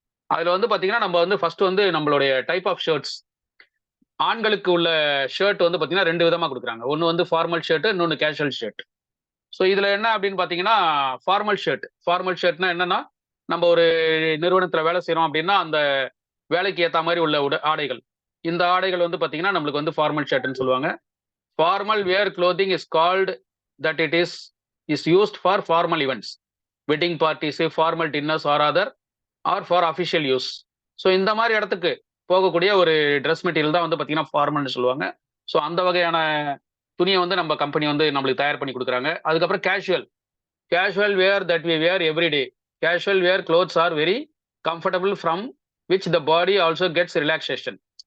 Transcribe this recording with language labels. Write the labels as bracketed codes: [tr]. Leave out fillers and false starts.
[ta] அதுல வந்து பாத்தீங்கன்னா நம்ம வந்து ஃபர்ஸ்ட் வந்து நம்மளுடைய டைப் ஆஃப் ஷர்ட்ஸ், ஆண்களுக்கு உள்ள ஷர்ட் வந்து பாத்தீங்கன்னா 2 விதமா கொடுக்குறாங்க. ஒன்னு வந்து ஃபார்மல் ஷர்ட், இன்னொன்னு கேஷுவல் ஷர்ட். ஸோ இதுல என்ன அப்படின்னு பாத்தீங்கன்னா, ஃபார்மல் ஷர்ட். ஃபார்மல் ஷர்ட்னா என்னன்னா, நம்ம ஒரு நிறுவனத்துல வேலை செய்றோம் அப்படின்னா அந்த வேலைக்கு ஏத்த மாதிரி உள்ள ஆடைகள். இந்த ஆடைகள் வந்து பாத்தீங்கன்னா நம்மளுக்கு வந்து ஃபார்மல் ஷர்ட்னு சொல்லுவாங்க. [en] Formal wear clothing is called that it is used for formal events, wedding parties, formal dinners or other or for official use. [ta] So இந்த மாதிரி இடத்துக்கு போகக்கூடிய ஒரு ட்ரெஸ் மெட்டீரியல் தான் வந்து பாத்தீங்கன்னா ஃபார்மல்னு சொல்லுவாங்க. ஸோ அந்த வகையான துணியை வந்து நம்ம கம்பெனி வந்து நம்மளுக்கு தயார் பண்ணி கொடுக்குறாங்க. அதுக்கப்புறம் casual. [en] Casual wear that we wear every day. Casual wear clothes are very comfortable from which the body also gets relaxation.